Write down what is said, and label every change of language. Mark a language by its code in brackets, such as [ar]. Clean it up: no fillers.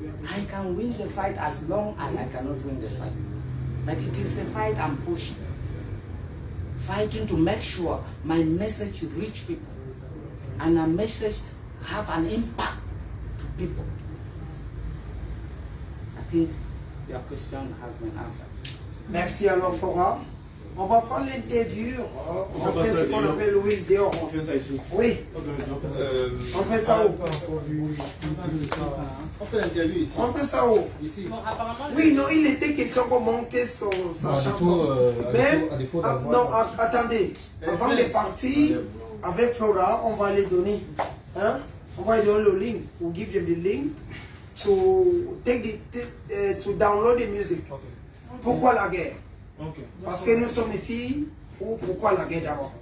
[en] I can win the fight as long as I cannot win the fight. But it is the fight I'm pushing. Fighting to make sure my message reach people and a message have an impact to people. I think your question has been answered. [fr] Merci alors Flora. On va faire l'interview. On fait ce qu'on appelle le vidéo. On fait ça ici. Oui. On fait ça où? On fait l'interview ici. On fait ça où? Ici. Bon, apparemment, Oui, non, il était question de monter sa chanson. Non, attendez. Avant de partir, avec Flora, on va les donner. Hein? On va lui donner le link. [en] We'll give them the link to take to download the music. Okay. [fr] Pourquoi la guerre? [en] Okay. [fr] Parce que nous sommes ici pour pourquoi la guerre d'abord.